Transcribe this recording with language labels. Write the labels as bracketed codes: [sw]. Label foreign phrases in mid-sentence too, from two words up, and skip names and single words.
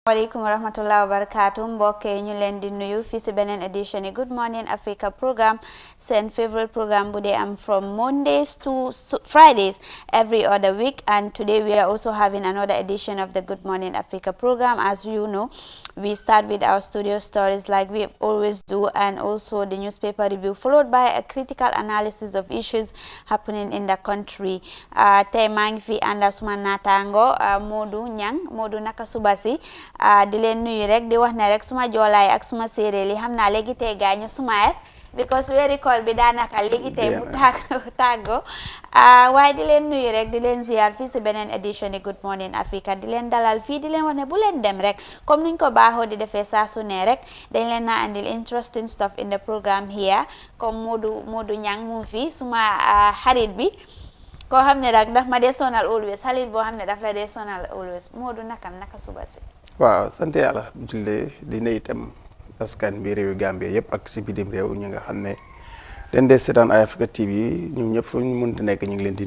[ar] Assalamualaikum warahmatullahi wabarakatuh [wo] mbokk yi ñu leen di nuyu fii si beneen edition yi Good Morning Africa program seen favorite program bu dee am [en] from Mondays to Fridays every other week, and today we are also having another edition of the Good Morning Africa program. As you know, we start with our studio stories like we always do, and also the newspaper review followed by a critical analysis of issues happening in the country. [wo] Tey maa ngi fi ànd ak suma naataango Modou Nyang. Modou, naka suba si? Di leen nuyu rek di wax ne rek suma joolaay ak suma séeréer li xam naa léegi tey gaañu suma because weeri koor bi daanaka léegi tey mu tàggo waaye di leen nuyu rek di leen ziar fii si beneen edition yi Good Morning Africa di leen dalal fii di leen wax ne bu leen dem rek comme nuñ ko baaxoo di defee saa su ne rek dañ leen na andil [en] interesting stuff in the program here [wo] comme Modou Nyang mu fi suma xarit bi koo xam ne rek daf ma dee sonal always xarit boo xam ne daf la dee sonal always. Modou naka suba si? waaw sant yàlla jullee di ne itam askan bi réewi Gambie yëpp ak si bitim réew ñi nga xam ne den dee seetaan Eye Africa TV ñoom ñëpp fu ñu mënti nekk ñu ngi leen di